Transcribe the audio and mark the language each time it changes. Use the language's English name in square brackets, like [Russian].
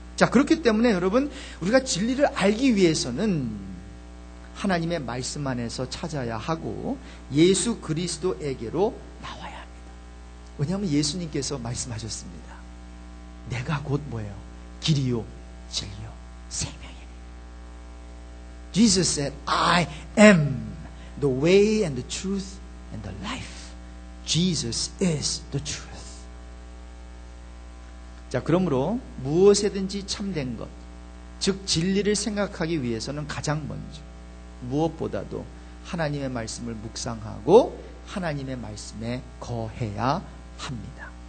[Korean] 자, 그렇기 때문에 여러분, 우리가 진리를 알기 위해서는 하나님의 말씀 안에서 찾아야 하고 예수 그리스도에게로 나와야 합니다. 왜냐하면 예수님께서 말씀하셨습니다. 내가 곧 뭐예요? 길이요 진리요 생명이니. [English] Jesus said, I am the way and the truth and the life. Jesus is the truth. [Korean] 자, 그러므로 무엇이든지 참된 것, 즉 진리를 생각하기 위해서는 가장 먼저 무엇보다도 하나님의 말씀을 묵상하고 하나님의 말씀에 거해야 합니다.